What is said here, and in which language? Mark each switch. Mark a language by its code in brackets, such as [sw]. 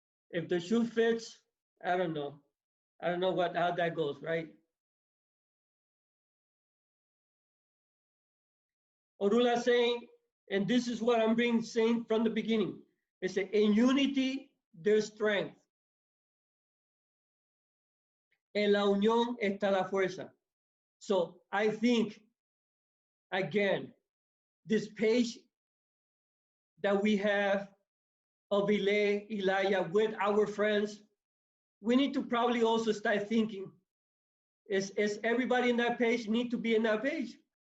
[en] If the shoe fits, I don't know. I don't know how that goes, right? Orula saying, and this is what I'm saying from the beginning. It's that in unity, there's strength. [es] En la unión está la fuerza. [en] So I think, again, this page that we have of Ilaya with our friends, we need to probably also start thinking, is everybody in that page need to be in that page?